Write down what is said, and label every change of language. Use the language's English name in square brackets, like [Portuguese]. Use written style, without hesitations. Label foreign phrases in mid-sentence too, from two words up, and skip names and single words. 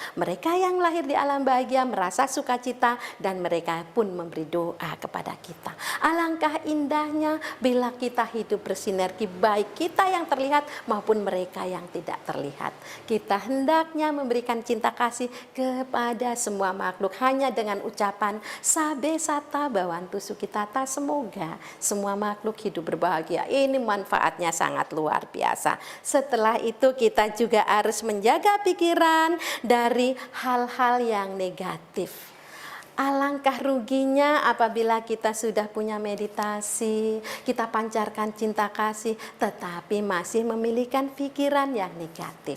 [Indonesian] Mereka yang lahir di alam bahagia merasa sukacita dan mereka pun memberi doa kepada kita. Alangkah indah bila kita hidup bersinergi, baik kita yang terlihat maupun mereka yang tidak terlihat. [Pali] Kita hendaknya memberikan cinta kasih kepada semua makhluk hanya dengan ucapan sabe sata bawantu sukitata, [Indonesian] semoga semua makhluk hidup berbahagia. Ini manfaatnya sangat luar biasa. Setelah itu kita juga harus menjaga pikiran dari hal-hal yang negatif. Alangkah ruginya apabila kita sudah punya meditasi, kita pancarkan cinta kasih, tetapi masih memiliki pikiran yang negatif.